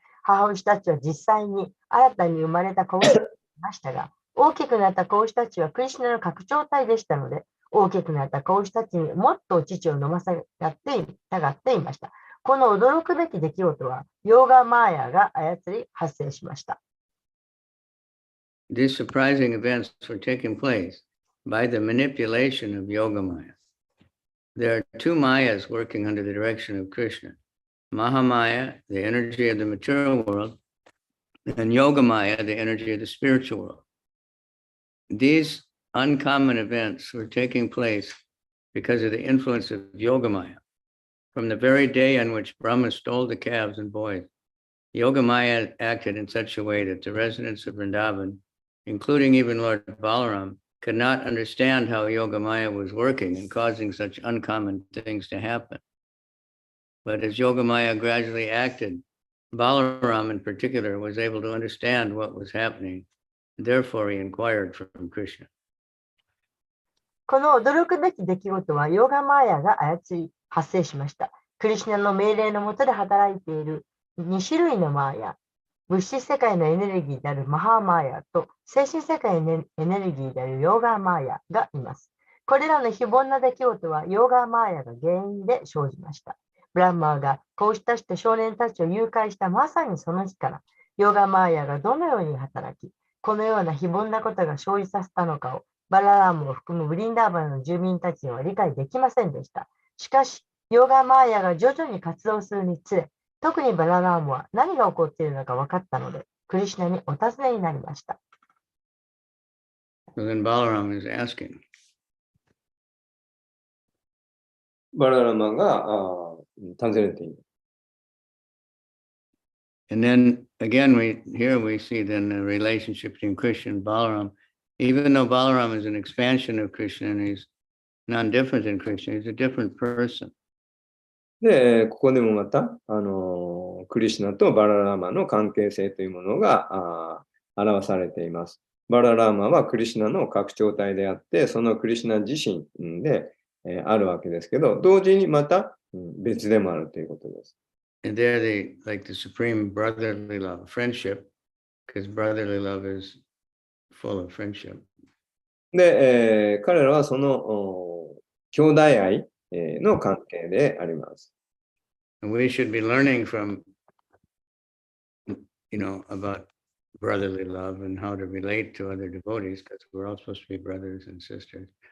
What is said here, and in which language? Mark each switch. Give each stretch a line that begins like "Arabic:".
Japanese: 母牛たちは実際に新たに生まれた子牛たちがいましたが、大きくなった子牛たちはクリシュナの拡張体でしたので、大きくなった子牛たちにもっとお乳を飲ませたがっていました。この驚くべき出来事は、ヨーガマーヤが操り発生しました。
English: These surprising events were taking place by the manipulation of Yoga Maya. There are two Mayas working under the direction of Krishna. Mahamaya, the energy of the material world, and Yoga Maya, the energy of the spiritual world. These uncommon events were taking place because of the influence of Yoga Maya. From the very day on which Brahma stole the calves and boys, Yoga Maya acted in such a way that the residents of Vrindavan, including even Lord Balaram, could not understand how Yoga Maya was working and causing such uncommon things to happen. But as Yoga Maya gradually acted, Balaram in particular was able to understand what was happening. Therefore, he inquired from Krishna.
Japanese: この驚くべき出来事はヨーガマーヤが操り発生しました。クリシュナの命令の下で働いている2種類のマーヤ、物質世界のエネルギーであるマハーマーヤと精神世界のエネルギーであるヨーガマーヤがいます。これらの非凡な出来事はヨーガマーヤが原因で生じました。ブランマーが子牛たちと少年たちを誘拐したまさにその日から、ヨーガマーヤがどのように働き、このような非凡なことが生じさせたのかをバララームを含むブリンダーバンの住民たちには理解できませんでした。しかし、ヨーガマーヤが徐々に活動するにつれ、特にバララームは何が起こっているのか分かったので、クリシュナにお尋ねになりました。
English: So then Balaram is asking.
Japanese: バララマが尋ねている。
English: And then again, here we see then the relationship between Krishna and Balaram. Even though Balaram is an expansion of Krishna and he's non-different than Krishna, he's a different person.
Japanese: で、ここでもまた、クリシュナとバララーマの関係性というものが表されています。バララーマはクリシュナの拡張体であって、そのクリシュナ自身で、あるわけですけど、同時にまた、別でもあるということです。
English: And they're like the supreme brotherly love, friendship, because brotherly love is full of friendship.
Japanese: で、彼らはその兄弟愛の関係であります。
English: And we should be learning from, about brotherly love and how to relate to other devotees, because we're all supposed to be brothers and sisters.